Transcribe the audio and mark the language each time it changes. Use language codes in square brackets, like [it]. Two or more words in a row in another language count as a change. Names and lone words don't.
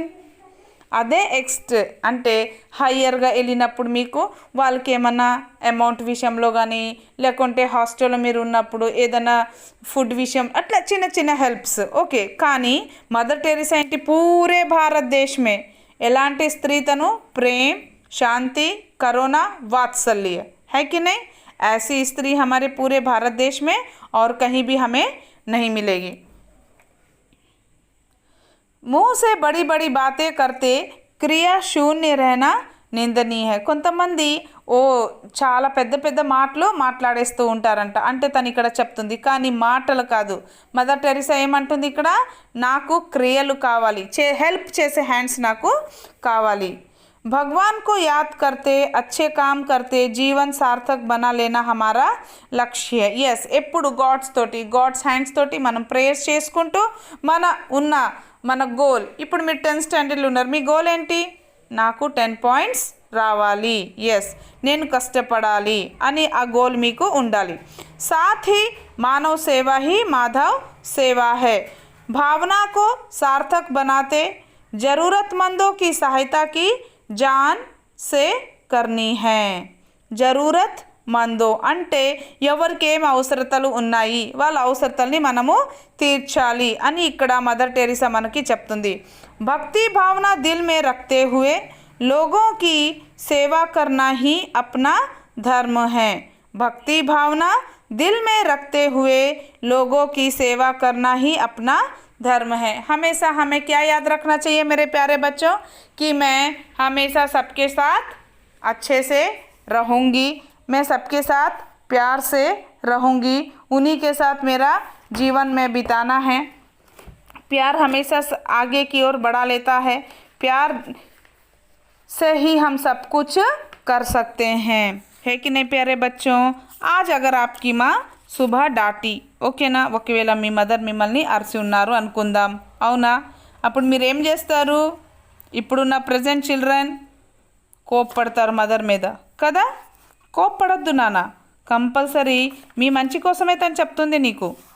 [te] అదే నెక్స్ట్ అంటే హయ్యర్గా వెళ్ళినప్పుడు మీకు వాళ్ళకి ఏమన్నా అమౌంట్ విషయంలో కానీ, లేకుంటే హాస్టల్లో మీరు ఉన్నప్పుడు ఏదైనా ఫుడ్ విషయం, అట్లా చిన్న [en] helps okay. [te] కానీ మదర్ टेरेसा ఏంటి [hi] पूरे भारतदेश में [te] ఎలాంటి స్త్రీ? [hi] తను ప్రేమ్ शांति, करुणा, वात्सल्य, है कि नहीं? ऐसी स्त्री हमारे पूरे भारत देश में और कहीं भी हमें नहीं मिलेगी। मुंह से बड़ी बड़ी बातें करते क्रिया शून्य रहना నిందనీయ है। [te] కొంతమంది చాలా పెద్ద పెద్ద మాటలు మాట్లాడేస్తూ ఉంటారంట, అంటే తను ఇక్కడ చెప్తుంది, కానీ మాటలు కాదు. మదర్ టెరిసా ఏమంటుంది ఇక్కడ? నాకు క్రియలు కావాలి, హెల్ప్ చేసే హ్యాండ్స్ నాకు కావాలి. [hi] भगवान को याद करते अच्छे काम करते जीवन सार्थक बना लेना हमारा లక్ష్య. [te] ఎస్, ఎప్పుడు [en] god's hands [te] తోటి మనం ప్రేయర్స్ చేసుకుంటూ మన గోల్. ఇప్పుడు మీరు 10th స్టాండర్డ్లో ఉన్నారు, మీ గోల్ ఏంటి? నాకు 10 పాయింట్స్ రావాలి, ఎస్ నేను కష్టపడాలి అని ఆ గోల్ మీకు ఉండాలి. [hi] సాథ్ ही मानव सेवा ही माधव सेवा है. भावना को सार्थक बनाते ज़रूरतमंदों की सहायता की जान से करनी है. जरूरत मंदो [te] అంటే ఎవరికి ఏం అవసరతలు ఉన్నాయి, వాళ్ళ అవసరతల్ని మనము తీర్చాలి అని ఇక్కడ మదర్ టెరిసా మనకి చెప్తుంది. [hi] भक्ति भावना दिल में रखते हुए लोगों की सेवा करना ही अपना धर्म है. भक्ति भावना दिल में रखते हुए लोगों की सेवा करना ही अपना धर्म है. हमेशा हमें क्या याद रखना चाहिए मेरे प्यारे बच्चों, कि मैं हमेशा सबके साथ अच्छे से रहूँगी, मैं सबके साथ प्यार से रहूँगी, उन्हीं के साथ मेरा जीवन में बिताना है. प्यार हमेशा आगे की ओर बढ़ा लेता है, प्यार से ही हम सब कुछ कर सकते हैं, है कि नहीं प्यारे बच्चों? आज अगर आपकी माँ सुबह डांटी, ఓకేనా? [te] ఒకవేళ మీ మదర్ మిమ్మల్ని అరిసి ఉన్నారు అనుకుందాం, అవునా? అప్పుడు మీరు ఏం చేస్తారు? ఇప్పుడున్న [en] present children [te] కోప్పడతారు మదర్ మీద కదా. కోప్పడొద్దు నాన్న, కంపల్సరీ మీ మంచి కోసమే తను చెప్తుంది నీకు.